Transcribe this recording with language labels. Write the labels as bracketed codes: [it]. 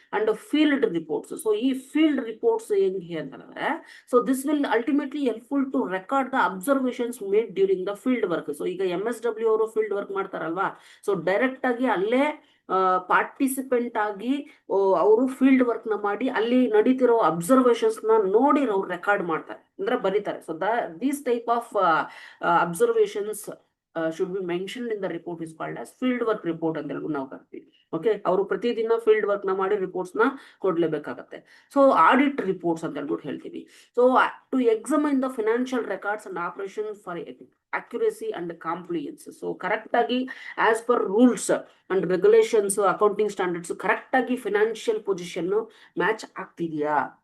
[en] And field reports. [kn] So ಈ field reports ಹೆಂಗೆ ಅಂತ ಹೇಳಿದ್ರೆ [en] So this will ultimately helpful to record the observations made during the field work. [kn] So ಈಗ MSW ಅವರು field work ಮಾಡ್ತಾರಲ್ವಾ, so direct ಆಗಿ ಅಲ್ಲೇ participant ಆಗಿ ಅವರು ಫೀಲ್ಡ್ ವರ್ಕ್ ನ ಮಾಡಿ ಅಲ್ಲಿ ನಡೀತಿರೋ ಅಬ್ಸರ್ವೇಷನ್ಸ್ ನ ನೋಡಿ ಅವ್ರು ರೆಕಾರ್ಡ್ ಮಾಡ್ತಾರೆ ಅಂದ್ರೆ ಬರೀತಾರೆ. [en] so these type of observations should be mentioned in the report is called as field work report [kn] ಅಂತ ಹೇಳ್ಬಿಟ್ಟು ನಾವು ಕರಿತೀವಿ. ಓಕೆ, ಅವರು ಪ್ರತಿದಿನ ಫೀಲ್ಡ್ ವರ್ಕ್ ನ ಮಾಡಿ ರಿಪೋರ್ಟ್ಸ್ ನ ಕೊಡ್ಲೇಬೇಕಾಗತ್ತೆ. [en] so audit reports [kn] ಅಂತ ಹೇಳ್ಬಿಟ್ಟು ಹೇಳ್ತೀವಿ. [en] So to examine the financial records and operation for accuracy and compliance. [kn] So correct ಆಗಿ as per rules and regulations, accounting standards correct ಆಗಿ ಫಿನಾನ್ಷಿಯಲ್ ಪೊಸಿಷನ್ ಮ್ಯಾಚ್ ಆಗ್ತಿದೆಯಾ,